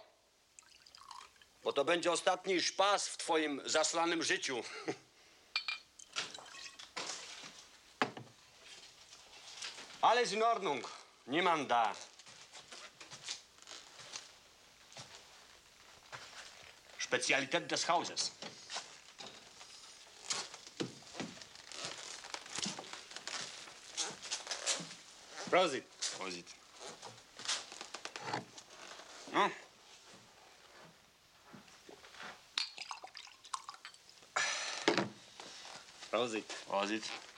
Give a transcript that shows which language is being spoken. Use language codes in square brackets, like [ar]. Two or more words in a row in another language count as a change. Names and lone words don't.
[pl] Bo to będzie ostatni szpas w twoim zaslanym życiu. [de] Alles in Ordnung. Niemand da. Spezialität des Hauses. Prosit. Prosit. No. Prosit. Prosit.